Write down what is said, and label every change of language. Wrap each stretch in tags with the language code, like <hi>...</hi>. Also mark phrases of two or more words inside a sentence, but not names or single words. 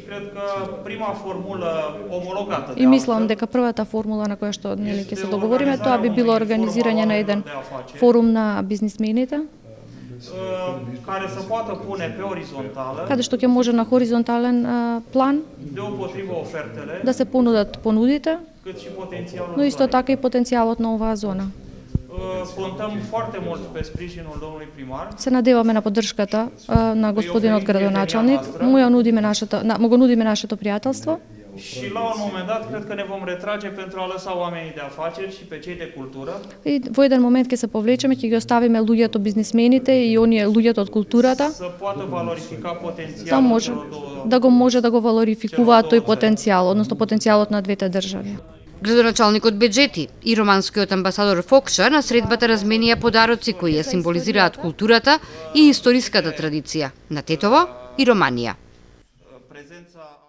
<mk>И мислам дека првата формула на која што ќе се договориме, тоа би било организирање на еден форум на бизнисмените, каде што ќе може на хоризонтален план да се понудат понудите, но исто така и потенцијалот на оваа зона. Се надеваме на поддршката на господинот градоначалник, му го нудиме нашето пријателство.</mk> <ro>Și la un moment dat, cred că ne vom retrage pentru a lăsa oamenii de afaceri și pe cei de cultură.</ro> <mk>И во еден момент ќе се повлечеме, ќе ги оставиме луѓето бизнисмените и оние луѓето од културата.</mk> <ro>Să poată valorifica potențialul</ro> <mk>да може да го валорификуваат тој потенцијал, односно потенцијалот на двете држави. Градоначалникот Беџети и романскиот амбасадор Фокша на средбата разменија подароци кои ја символизираат културата и историската традиција на Тетово и Романија.</mk>